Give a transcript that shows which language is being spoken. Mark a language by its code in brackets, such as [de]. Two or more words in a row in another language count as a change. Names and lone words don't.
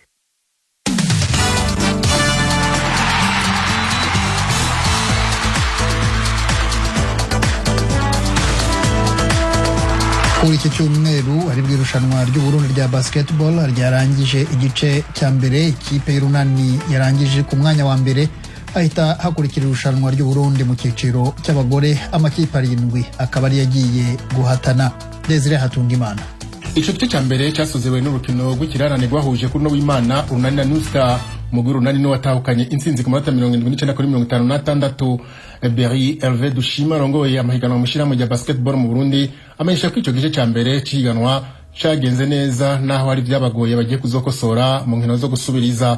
[rw] Kuri iki cyumweru ari bw'irushanwa ry'Uburundi rya basketball ryarangije igice cya mbere. Ikipe y'Urunani yarangije ku mwanya wa mbere, ahita hakurikira irushanwa ry'Uburundi mu cyiciro cy'abagore. Amakipe 7 akaba ari yagiye guhatana. Desire Hatungimana. [rn] Ico gice cya mbere cyasozewe n'urukino rw'ikirarane rwahuje kuri Nowimana Urunani na New Star. Umugwi Urunani no watahukanye intsinzi ku manota 79 kuri 56. Berry Hervé Dushima rongoye amahiganwa mu shirahamwe rya basketball mu Burundi amenyesha ko ico gice cya mbere ciganwa cagenze neza, naho hari byabagoye bagiye kuzokosora mu nkino zo gusubiriza.